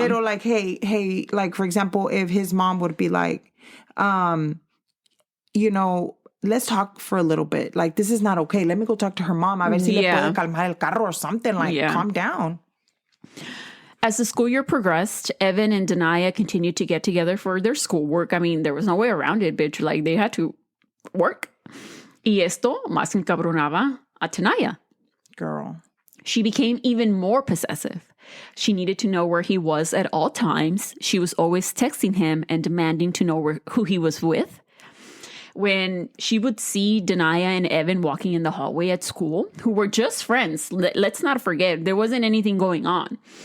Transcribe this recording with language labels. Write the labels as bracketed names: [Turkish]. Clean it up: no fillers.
[Spanish] Pero [English] like, hey, like for example, if his mom would be like, you know, let's talk for a little bit. Like, this is not okay. Let me go talk to her mom. [Spanish] A ver si le puede calmar el carro [English] or something. Like, calm down. As the school year progressed, Evan and Danyna continued to get together for their schoolwork. I mean, there was no way around it, bitch. Like, they had to work. [Spanish] Y esto más encabronaba a Tanaya. [English] Girl. She became even more possessive. She needed to know where he was at all times. She was always texting him and demanding to know who he was with. When she would see Danyna and Evan walking in the hallway at school, who were just friends, let's not forget, there wasn't anything going on.